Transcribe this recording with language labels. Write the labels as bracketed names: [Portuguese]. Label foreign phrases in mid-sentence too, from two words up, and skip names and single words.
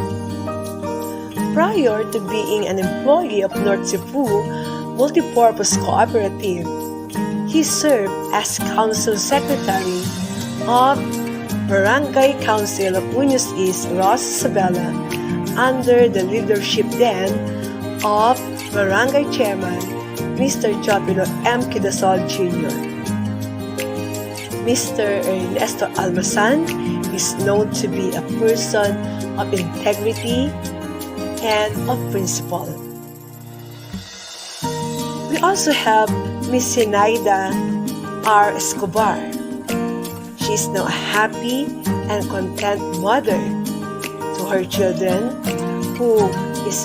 [English] Prior to being an employee of North Cebu Multipurpose Cooperative, he served as Council Secretary of Barangay Council of Muñoz East, Ross Isabela, under the leadership then of Barangay Chairman Mr. Jopino M. Quidasol Jr. Mr. Ernesto Almasan is known to be a person of integrity and of principle. We also have Miss Sinaida R. Escobar. She is now a happy and content mother to her children who is